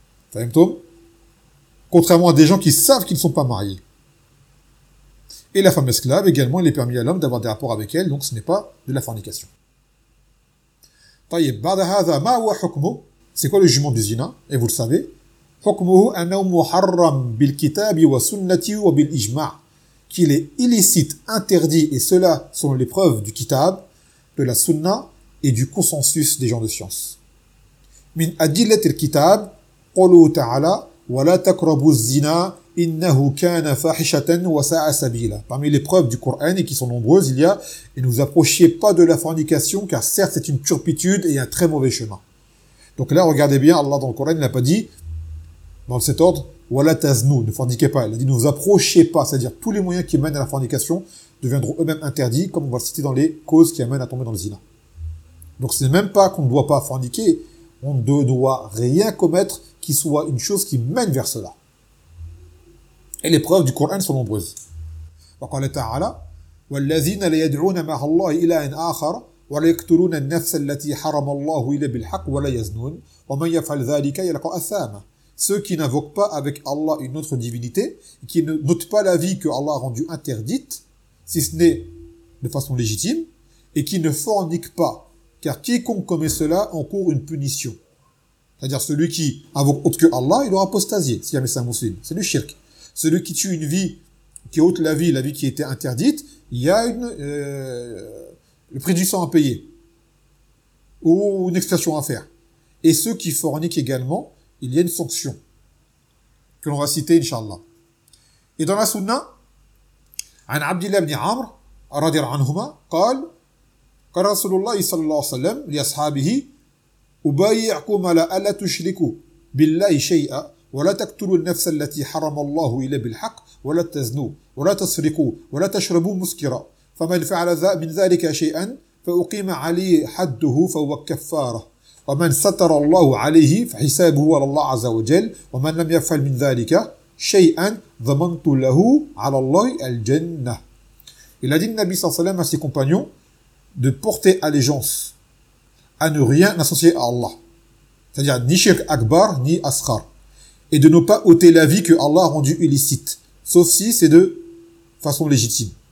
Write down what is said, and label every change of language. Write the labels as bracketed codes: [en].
[fr] Fahimtoum ? Contrairement à des gens qui savent qu'ils ne sont pas mariés. Et la femme esclave, également, il est permis à l'homme d'avoir des rapports avec elle, donc ce n'est pas de la fornication. [ar] طيب, بعد هذا, ما هو حكمه? [fr] C'est quoi le jugement du zina? Et vous le savez. [ar] حكمه أنه محرم بالكتاب والسنة وبالإجماع. [fr] Qu'il est illicite, interdit, et cela selon les preuves du kitab, de la sunna et du consensus des gens de science. [ar] من أدلة الكتاب, قوله تعالى, ولا تقربوا الزنا إنه كان فاحشة وساء سبيلا. [fr] Parmi les preuves du Coran et qui sont nombreuses, il y a et ne vous approchiez pas de la fornication, car certes c'est une turpitude et un très mauvais chemin. Donc là, regardez bien, Allah dans le Coran n'a pas dit dans cet ordre, [ar] wala taznu, [fr] ne forniquez pas. Il a dit ne vous approchiez pas, c'est-à-dire tous les moyens qui mènent à la fornication deviendront eux-mêmes interdits, comme on va le citer dans les causes qui amènent à tomber dans le zina. Donc ce n'est même pas qu'on ne doit pas forniquer, on ne doit rien commettre qui soit une chose qui mène vers cela. Et les preuves du Coran sont nombreuses. [ar] وقال تعالى والذين لا يدعون مع الله إله آخر ولا يقتلون النفس التي حرم الله إلا بالحق ولا يزنون ومن يفعل ذلك يلقى أثاما. [fr] Ceux qui n'invoquent pas avec Allah une autre divinité et qui ne notent pas la vie que Allah a rendue interdite, si ce n'est de façon légitime, et qui ne forniquent pas, car quiconque commet cela encourt une punition. C'est-à-dire celui qui invoque autre que Allah, il aura apostasié, si jamais c'est un musulman. C'est du shirk. Celui qui tue une vie, qui ôte la vie qui était interdite, il y a le prix du sang à payer. Ou une expiation à faire. Et ceux qui forniquent également, il y a une sanction. Que l'on va citer, Inch'Allah. Et dans la sunna, [ar] عن عبد الله بن عمر رضي الله عنهما قال قال رسول الله صلى الله عليه وسلم لأصحابه أبايعكم على ألا تشركوا بالله شيئا ولا تقتلوا النفس التي حرم الله إلا بالحق ولا تزنوا ولا تسرقوا ولا تشربوا مسكرا فمن فعل من ذلك شيئا فأقيم عليه حده فهو كفارة ومن ستر الله عليه فحسابه على الله عز وجل ومن لم يفعل من ذلك شيئا ضمنت له على الله الجنة. [fr] Il a dit le Nabi [ar] صلى الله عليه وسلم [fr] à ses compagnons de porter allégeance à ne rien associer à Allah, c'est-à-dire ni shirk akbar ni asghar, et de ne pas ôter la vie que Allah a rendue illicite, sauf si c'est de façon légitime.